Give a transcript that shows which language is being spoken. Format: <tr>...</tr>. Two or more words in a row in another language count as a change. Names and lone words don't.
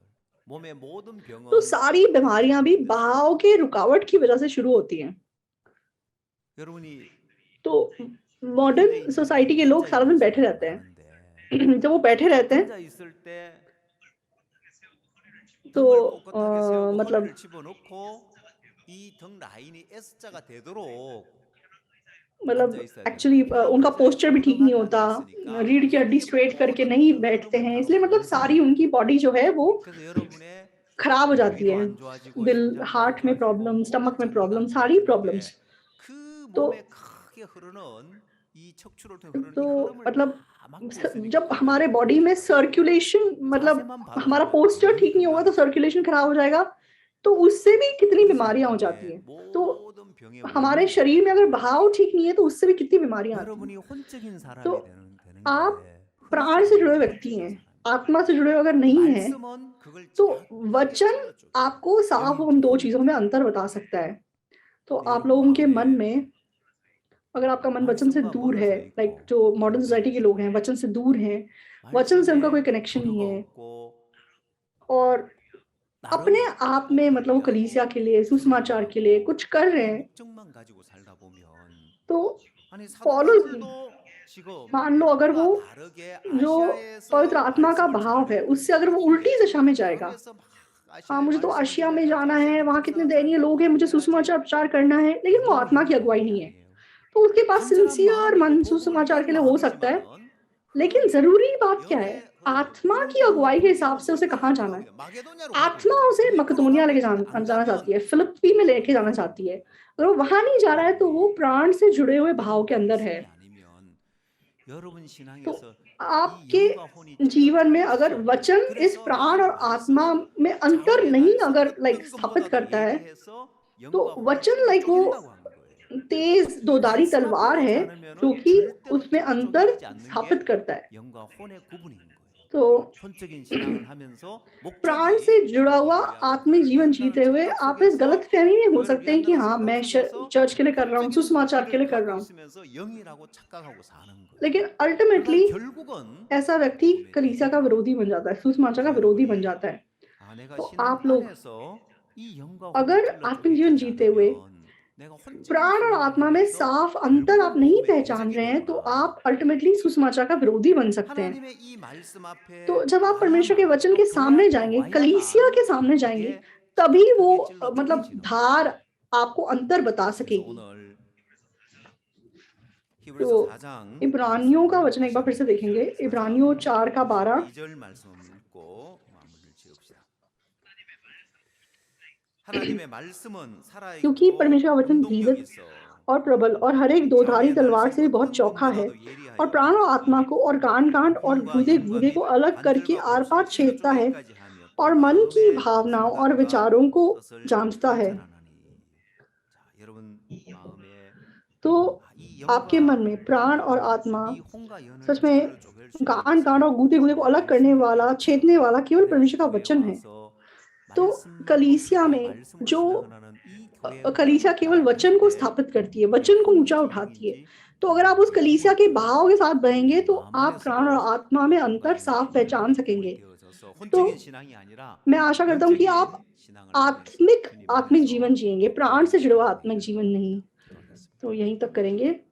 <ko>몸의 모든</ko> <hi>तो</hi> <ko>병은</ko> <hi>सारी बीमारियां भी बहाव के रुकावट की वजह से शुरू होती हैं।</hi> <ko>여러분이</ko> <hi>तो</hi> <en>modern society</en> <hi>के लोग सारा दिन बैठे रहते हैं। जब वो बैठे रहते हैं,</hi> <ko>앉아 있을 때</ko> <hi>तो</hi> <ko>등을 꼿꼿하게 세우고</ko> <hi>मतलब</hi> <ko>허리를 집어넣고 이 등 라인이 S자가 되도록</ko> <hi>मतलब</hi> <ko>앉아 있어야</ko> <hi>एक्चुअली</hi> <ko>됩니다.</ko> <hi>उनका पोस्चर भी ठीक नहीं</hi> <ko>엉덩이가</ko> <hi>होता,</hi> <ko>앉아 있으니까</ko> <hi>रीढ़ की हड्डी स्ट्रेट करके नहीं बैठते हैं, इसलिए मतलब सारी उनकी बॉडी जो है वो</hi> <ko>그래서 여러분의</ko> <hi>खराब हो जाती</hi> <ko>위도</ko> <hi>है।</hi> <ko>안 좋아지고</ko> <hi>दिल,</hi> <ko>심장도 안</ko> <hi>हार्ट में</hi> <ko>좋아지고</ko> <hi>प्रॉब्लम, स्टमक में</hi> <ko>전기가</ko> <hi>प्रॉब्लम,</hi> <ko>안</ko> <hi>सारी</hi> <ko>좋아지는데</ko> <hi>प्रॉब्लम्स।</hi> <ko>그</ko> <hi>तो</hi> <ko>몸에 크게 흐르는 이 척추를 통해 흐르는 이</ko> <hi>तो</hi> <ko>흐름을</ko> <hi>मतलब</hi> <ko>다 막고 있으니까</ko> <hi>जब हमारे बॉडी में सर्कुलेशन मतलब</hi> <ko>자세만 봐도</ko> <hi>हमारा</hi> <ko>그래요.</ko> <hi>पोस्चर ठीक नहीं होगा तो सर्कुलेशन खराब हो जाएगा, तो उससे भी कितनी</hi> <ko>그</ko> <hi>बीमारियां हो</hi> <ko>사람의</ko> <hi>जाती हैं। तो</hi> <ko>모든 병의</ko> <hi>हमारे</hi> <ko>원인이</ko> <hi>शरीर में अगर बहाव ठीक नहीं है, तो उससे भी कितनी बीमारियां आती हैं।</hi> <ko>여러분이 혼적인 사람이</ko> <hi>तो</hi> <ko>되는</ko> <hi>आप</hi> <ko>게</ko> <hi>प्राण से जुड़े व्यक्ति हैं, आत्मा से जुड़े अगर नहीं हैं,</hi> <ko>말씀은 그걸</ko> <hi>तो</hi> <ko>정확하게</ko> <hi>वचन</hi> <ko>찔러줘요.</ko> <hi>आपको साफ उन दो चीजों में अंतर बता सकता है। तो आप लोगों के मन में, अगर आपका मन वचन से</hi> <ko>말씀과</ko> <hi>दूर</hi> <ko>멀어져</ko> <hi>है,</hi> <ko>있고</ko> <hi>लाइक जो</hi> <en>modern society</en> <hi>के लोग हैं वचन से दूर हैं, वचन से उनका कोई</hi> <ko>말씀에</ko> <hi>कनेक्शन नहीं</hi> <ko>도료가</ko> <hi>है,</hi> <ko>없고</ko> <hi>और अपने</hi> <ko>나름</ko> <hi>आप में मतलब वो कलीसिया के लिए, सुसमाचार के लिए कुछ कर रहे हैं,</hi> <ko>목적만 가지고 살다 보면</ko> <hi>तो</hi> <ko>아니 사도</ko> <hi>पौलुस</hi> <ko>바울도 지금</ko> <hi>मान लो अगर वो</hi> <ko>율법과 다르게</ko> <hi>जो</hi> <ko>아시아에서</ko> <hi>पवित्र आत्मा का</hi> <ko>말씀을</ko> <hi>भाव है,</hi> <ko>전하고</ko> <hi>उससे अगर वो उल्टी</hi> <ko>있는데</ko> <hi>दिशा में जाएगा,</hi> <ko>아시아에서 막</ko> <hi>हाँ</hi> <ko>아시아에</ko> <hi>मुझे तो</hi> <ko>말씀을</ko> <hi>आशिया में</hi> <ko>전해가지고</ko> <hi>जाना है,</hi> <ko>아시아에서</ko> <hi>वहाँ कितने</hi> <ko>부흥사를</ko> <hi>दयनीय लोग हैं, मुझे</hi> <ko>전해가지고</ko> <hi>सुसमाचार प्रचार करना है, लेकिन वो</hi> <ko>그건</ko> <hi>आत्मा की</hi> <ko>영적</ko> <hi>अगुवाई</hi> <ko>복음이</ko> <hi>नहीं है।</hi> <ko>아니에요.</ko> <hi>तो उसके पास</hi> <ko>간절한</ko> <hi>सिंसियर</hi> <ko>마음이고</ko> <hi>मन</hi> <ko>복음을</ko> <hi>सुसमाचार के</hi> <ko>위한</ko> <hi>लिए हो सकता है,</hi> <ko>마음이지만은</ko> <hi>लेकिन</hi> <ko>그거는</ko> <hi>जरूरी बात क्या है?</hi> <ko>영의 흐름을</ko> <hi>आत्मा की</hi> <ko>이루고</ko> <hi>अगुवाई के हिसाब</hi> <ko>그리스도는</ko> <hi>से उसे कहाँ</hi> <ko>그리스도로</ko> <hi>जाना</hi> <ko>가고</ko> <hi>है?</hi> <ko>있는 마게도냐로 가고</ko> <hi>आत्मा</hi> <ko>있는</ko> <hi>उसे</hi> <ko>빌립보로</ko> <hi>मकदोनिया</hi> <ko>가고</ko> <hi>लेके</hi> <ko>있는데 안</ko> <hi>जाना चाहती</hi> <ko>가면</ko> <hi>है, फिलिप्पी में लेके जाना चाहती है। अगर वो वहां नहीं जा रहा है, तो वो प्राण से जुड़े हुए भाव के अंदर है।</hi> <ko>말씀이 아니면 여러분</ko> <hi>तो</hi> <ko>신앙에서 이</ko> <hi>आपके</hi> <ko>영과 혼이</ko> <hi>जीवन में</hi> <ko>찢어질</ko> <hi>अगर</hi> <ko>수</ko> <hi>वचन इस</hi> <ko>그래서</ko> <hi>प्राण</hi> <ko>이</ko> <hi>और आत्मा</hi> <ko>말씀은</ko> <hi>में अंतर</hi> <ko>자원의</ko> <hi>नहीं</hi> <ko>말씀</ko> <hi>अगर</hi> <ko>어떤</ko> <hi>लाइक स्थापित</hi> <ko>것보다도</ko> <hi>करता है,</hi> <ko>예리해서</ko> <hi>तो</hi> <ko>영과 혼을</ko> <hi>वचन</hi> <ko>찔러</ko> <hi>लाइक वो</hi> <ko>쪼갠다고 하는 거예요.</ko> <hi>तेज दोधारी</hi> <ko>말씀 앞에</ko> <hi>तलवार</hi> <ko>오지</ko> <hi>है,</hi> <ko>않으면은</ko> <hi>जो कि</hi> <ko>절대로</ko> <hi>उसमें अंतर</hi> <ko>쪼개지지 않는</ko> <hi>स्थापित</hi> <ko>게</ko> <hi>करता है।</hi> <ko>영과 혼의 구분인 거예요.</ko> <hi>तो</hi> <ko>혼적인 신앙을 하면서</ko> <hi>प्राण</hi> <ko>목적이</ko> <hi>से जुड़ा हुआ</hi> <ko>영광을 위하는</ko> <hi>आत्मिक</hi> <ko>것을</ko> <hi>जीवन</hi> <ko>이룬다는</ko> <hi>जीते हुए</hi> <ko>착각</ko> <hi>आप इस गलत</hi> <ko>속에서</ko> <hi>फहमी में हो</hi> <ko>그걸</ko> <hi>सकते हैं कि</hi> <ko>위한다는</ko> <hi>हाँ</hi> <ko>생각</ko> <hi>मैं</hi> <ko>속에서</ko> <hi>चर्च के लिए कर रहा हूँ,</hi> <ko>혼적인</ko> <hi>सुसमाचार के</hi> <ko>부분을</ko> <hi>लिए कर रहा</hi> <ko>갖고</ko> <hi>हूँ,</hi> <ko>있으면서 영이라고 착각하고 사는 거예요.</ko> <hi>लेकिन अल्टीमेटली</hi> <ko>그러다 결국은</ko> <hi>ऐसा व्यक्ति</hi> <ko>복음의</ko> <hi>कलीसिया का</hi> <ko>대적이</ko> <hi>विरोधी बन जाता है, सुसमाचार का</hi> <ko>그래서</ko> <hi>विरोधी बन</hi> <ko>여러분이</ko> <hi>जाता है।</hi> <ko>아 내가</ko> <hi>तो</hi> <ko>신앙</ko> <hi>आप लोग</hi> <ko>안에서 이 영과 혼을</ko> <hi>अगर</hi> <ko>찔러</ko> <hi>आत्मिक जीवन</hi> <ko>쪼개지지</ko> <hi>जीते हुए</hi> <ko>않으면 내가 혼적인</ko> <hi>प्राण और</hi> <ko>신앙을</ko> <hi>आत्मा में</hi> <ko>하면서</ko> <hi>साफ अंतर आप</hi> <ko>결국은</ko> <hi>नहीं</hi> <ko>복음의</ko> <hi>पहचान</hi> <ko>대적이</ko> <hi>रहे हैं, तो</hi> <ko>되구나.</ko> <hi>आप अल्टीमेटली सुसमाचार का विरोधी बन सकते हैं।</hi> <ko>하나님의 이 말씀 앞에</ko> <hi>तो जब आप परमेश्वर के</hi> <ko>와야만</ko> <hi>वचन</hi> <ko>또</ko> <hi>के</hi> <ko>교회</ko> <hi>सामने</hi> <ko>앞에</ko> <hi>जाएंगे, कलीसिया</hi> <ko>와야만</ko> <hi>के सामने जाएंगे,</hi> <ko>이게</ko> <hi>तभी वो</hi> <ko>착하게 찔러</ko> <hi>मतलब</hi> <ko>쪼개지는 거예요.</ko> <hi>धार आपको अंतर बता</hi> <ko>그래서</ko> <hi>सकेगी।</hi> <ko>오늘</ko> <hi>तो</hi> <ko>히브리서 4장</ko> <hi>इब्रानियों का वचन एक</hi> <ko>다시</ko> <hi>बार फिर से</hi> <ko>한번</ko> <hi>देखेंगे,</hi> <ko>보겠습니다.</ko> <hi>इब्रानियों 4 का 12।</hi> <ko>2절 말씀 읽고 마무리를 지읍시다. 하나님의 말씀은</ko> <hi>क्योंकि</hi> <ko>살아있고</ko> <hi>परमेश्वर का वचन</hi> <ko>운동력이</ko> <hi>जीवित</hi> <ko>있어.</ko> <hi>और प्रबल और हर एक दोधारी तलवार से भी बहुत चौखा है और प्राण और आत्मा को और गांठ-गांठ और गूदे-गूदे को अलग करके आर-पार छेदता है</hi> <ko>하며</ko> <hi>और</hi> <ko>또</ko> <hi>मन की</hi> <ko>마음의</ko> <hi>भावनाओं और</hi> <ko>생각과</ko> <hi>विचारों को</hi> <ko>뜻을</ko> <hi>जाँचता है।</hi> <ko>판단하나니. 자, 여러분 마음에</ko> <hi>तो</hi> <ko>이</ko> <hi>आपके मन</hi> <ko>영과</ko> <hi>में प्राण और आत्मा</hi> <ko>이 혼과 연을</ko> <hi>सच में</hi> <ko>잘 쪼갤 수 있는</ko> <hi>गाँठ-गाँठ और</hi> <ko>것은</ko> <hi>गूदे-गूदे को अलग करने</hi> <ko>말씀이</ko> <hi>वाला,</hi> <ko>아니겠죠.</ko> <hi>छेदने वाला केवल</hi> <ko>그래서</ko> <hi>परमेश्वर का</hi> <ko>교회에</ko> <hi>वचन है।</hi> <ko>와서</ko> <hi>तो</hi> <ko>말씀으로</ko> <hi>कलीसिया</hi> <ko>살고</ko> <hi>में</hi> <ko>말씀으로</ko> <hi>जो</hi> <ko>신앙을 하는 이 교회의</ko> <hi>कलीसिया केवल</hi> <ko>몸과 될</ko> <hi>वचन को</hi> <ko>때</ko> <hi>स्थापित करती है,</hi> <ko>그게</ko> <hi>वचन को ऊँचा</hi> <ko>혼인지</ko> <hi>उठाती है।</hi> <ko>영인지</ko> <hi>तो अगर आप उस कलीसिया के बहाव के साथ बहेंगे तो</hi> <ko>마음</ko> <hi>आप प्राण और</hi> <ko>안에서도</ko> <hi>आत्मा में</hi> <ko>혼과</ko> <hi>अंतर</hi> <ko>영이</ko> <hi>साफ पहचान</hi> <ko>분별하는 몸이</ko> <hi>सकेंगे।</hi> <ko>되어져서</ko> <hi>तो</hi> <ko>혼적인 신앙이 아니라</ko> <hi>मैं आशा करता हूँ कि आप</hi> <ko>영적인 신앙을 하면서</ko> <hi>आत्मिक</hi> <ko>주님</ko> <hi>आत्मिक</hi> <ko>안에서</ko> <hi>जीवन जिएँगे, प्राण से</hi> <ko>거룩하게</ko> <hi>जुड़ा हुआ</hi> <ko>살게</ko> <hi>आत्मिक</hi> <ko>되기를</ko> <hi>जीवन</hi> <ko>바랍니다.</ko> <hi>नहीं।</hi> <ko>기도하겠습니다.</ko> <hi>तो यहीं तक करेंगे।</hi>